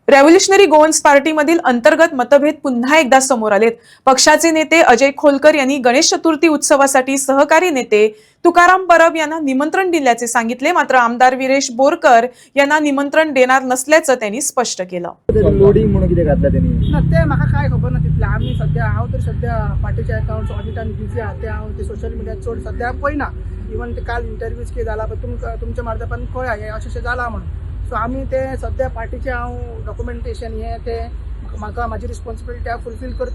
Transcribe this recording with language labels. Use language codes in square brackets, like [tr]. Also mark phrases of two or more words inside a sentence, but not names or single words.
[mr] रेव्होल्युशनरी गोवन्स पार्टीमधील अंतर्गत मतभेद पुन्हा एकदा समोर आलेत. पक्षाचे नेते अजय खोलकर यांनी गणेश चतुर्थी उत्सवासाठी सहकारी नेते तुकाराम परब यांना निमंत्रण दिल्याचे सांगितले. मात्र आमदार विरेश बोरकर यांना निमंत्रण देणार नसल्याचं त्यांनी स्पष्ट केलं. लोडिंग म्हणून किती घातला त्यांनी [kok] ना ते म्हाका काय खबर ना तितलें. आमी सध्या हांव तर सध्या पार्टीचे अकाउंट्स ऑडिटान बिजी आहा. ते हांव ते सोशल मिडियात चड सध्या पळयना. इवन ते काल इंटरव्यूज कितें जाला पळय तुमच्या मार्फतान कळ्ळा हे अशें जाला म्हणून. सो आमी ते सध्या पार्टीचे हांव डॉक्युमेंटेशन हे ते म्हाका म्हाजी रिस्पॉन्सिबिलिटी हांव फुलफील करता.